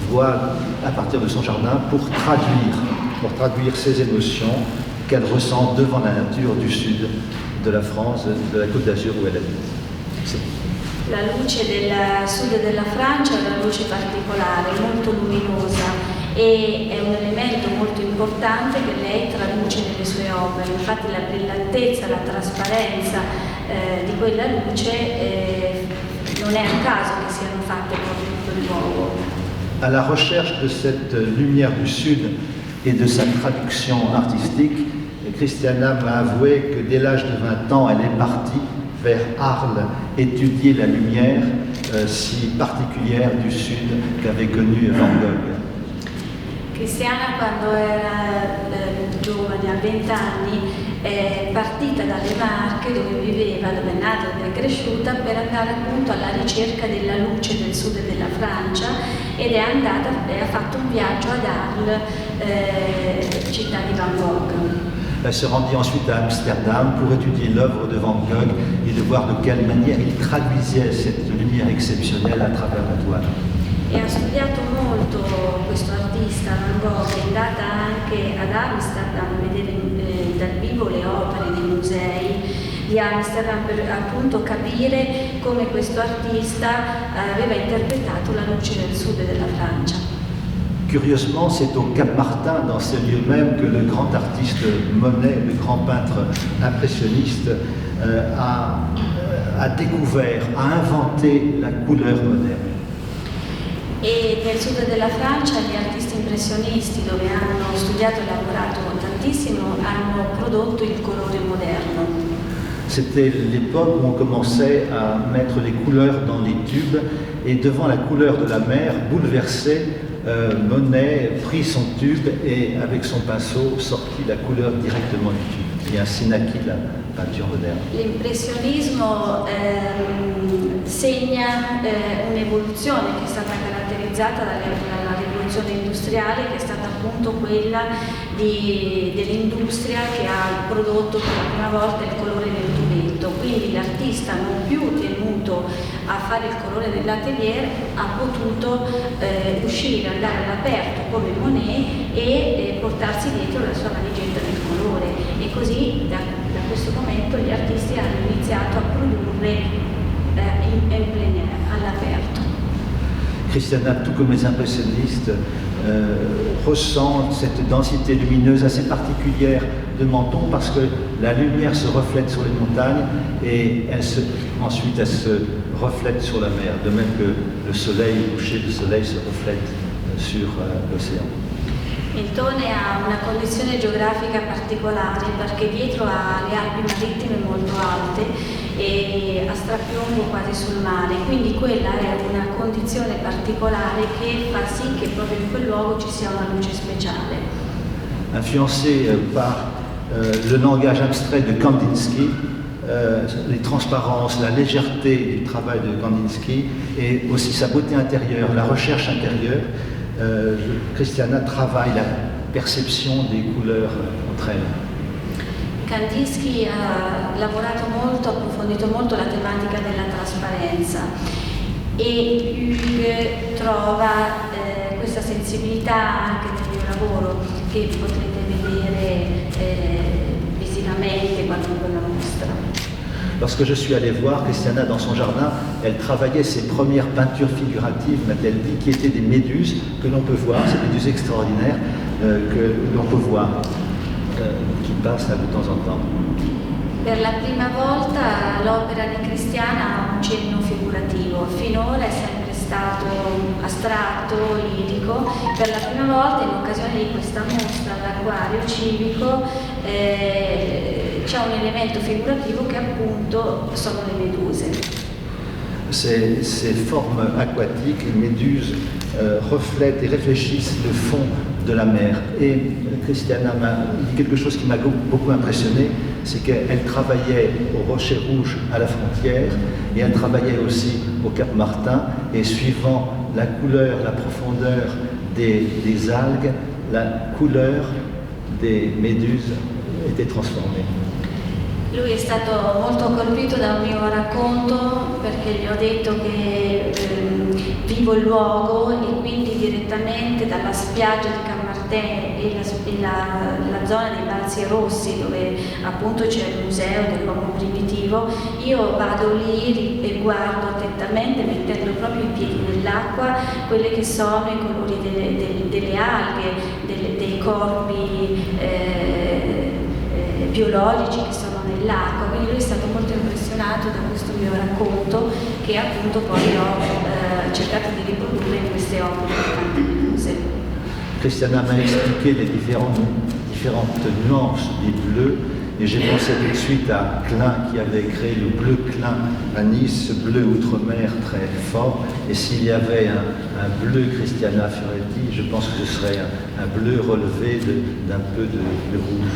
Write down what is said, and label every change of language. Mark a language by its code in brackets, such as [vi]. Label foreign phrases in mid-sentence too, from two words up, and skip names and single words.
[fr] voile à partir de son jardin pour traduire ses émotions qu'elle ressent devant la nature du sud de la France, de la Côte d'Azur où elle habite. [it] La luce del sud della Francia è una luce particolare, molto luminosa e è un elemento molto importante che lei traduce nelle sue opere. Infatti la brillantezza, la trasparenza di quella luce non è a caso che siano fatte proprio in quel luogo. [fr] À la recherche de cette lumière du sud et de sa traduction artistique, Christiana m'a avoué que dès l'âge de 20 ans, elle est partie vers Arles étudier la lumière si particolare du sud qu'avait connue Van Gogh. [it] Cristiana, quando era giovane, a 20 anni, è partita dalle Marche dove viveva, dove è nata, dove è cresciuta, per andare appunto alla ricerca della luce del sud della Francia ed è andata e ha fatto un viaggio ad Arles, città di Van Gogh. [fr] Elle se rendit ensuite à Amsterdam pour étudier l'œuvre de Van Gogh et de voir de quelle manière il traduisait cette lumière exceptionnelle à travers la toile. [it] E ha studiato molto questo artista Van Gogh, è andata anche ad Amsterdam a vedere dal vivo le opere nei musei di Amsterdam per appunto capire come questo artista aveva interpretato la luce del sud della Francia. [fr] Curieusement, c'est au Cap Martin, dans ce lieu même, que le grand artiste Monet, le grand peintre impressionniste, a découvert, a inventé la couleur moderne. [it] E nel sud della Francia gli artisti impressionisti, dove hanno studiato e lavorato tantissimo, hanno prodotto il colore moderno. [fr] C'était l'époque où on commençait à mettre les couleurs dans les tubes et devant la couleur de la mer, bouleversée, Monet prit son tube et avec son pinceau sortit la couleur directement du tube, qui ainsi naquit la peinture moderne. [it] L'impressionismo segna un'evoluzione che è stata caratterizzata dalla rivoluzione industriale, che è stata appunto quella dell'industria che ha prodotto per la prima volta il colore del tubetto. Quindi l'artista, non più tenuto a fare il colore dell'atelier, ha potuto uscire, andare all'aperto come Monet e portarsi dietro la sua valigetta del colore. E così da questo momento gli artisti hanno iniziato a produrre in [fr] plein air, [it] all'aperto. [fr] Christiana, tout comme les impressionnistes, ressent cette densité lumineuse assez particulière de Menton parce que la lumière se reflète sur les montagnes et ensuite elle se reflète sur la mer, de même que le soleil, le coucher du soleil se reflète sur l'océan. [it] Mentone ha una condizione geografica particolare perché dietro ha le Alpi marittime molto alte e a strapiombo quasi sul mare, quindi quella è una condizione particolare che fa sì che proprio in quel luogo ci sia una luce speciale. [fr] Influencé par le langage abstrait de Kandinsky, les transparences, la légèreté du travail de Kandinsky et aussi sa beauté intérieure, la recherche intérieure, Christiana travaille la perception des couleurs entre elles. [it] Kandinsky ha lavorato molto, approfondito molto la tematica della trasparenza e Hugues trova questa sensibilità anche nel mio lavoro che potrete vedere visivamente quando ve la mostra. [fr] Lorsque je suis allé voir Christiana dans son jardin, elle travaillait ses premières peintures figuratives, m'a-t-elle dit, qui étaient des méduses que l'on peut voir, ces méduses extraordinaires que l'on peut voir, qui passent de temps en temps. [it] Per la prima volta l'opera di Cristiana ha un cenno figurativo, finora è sempre stato astratto, lirico. Per la prima volta, in occasione di questa mostra all'Acquario Civico, c'è un elemento figurativo che appunto sono le meduse. [fr] Ces formes aquatiques, les méduses, reflètent et réfléchissent le fond de la mer. Et Christiana m'a dit quelque chose qui m'a beaucoup impressionné, c'est qu'elle travaillait au Rocher Rouge à la frontière et elle travaillait aussi au Cap Martin et suivant la couleur, la profondeur des algues, la couleur des méduses était transformée. [it] Lui è stato molto colpito da un mio racconto perché gli ho detto che vivo il luogo e quindi direttamente dalla spiaggia di Cammartene e la zona dei Balzi Rossi, dove appunto c'è il museo dell'uomo primitivo, io vado lì e guardo attentamente, mettendo proprio i piedi nell'acqua, quelli che sono i colori delle alghe, dei corpi biologici che sono nell'acqua, quindi lui è stato molto impressionato da questo mio racconto che appunto poi ho cercato di riprodurre in queste opere cantaminose. [fr] Christiana m'a expliqué les différentes nuances du bleu et j'ai pensé tout de suite à Klein qui avait créé le bleu Klein à Nice, ce bleu outre-mer très fort, et s'il y avait un bleu Christiana Fioretti, je pense que ce serait un bleu relevé d'un peu de rouge.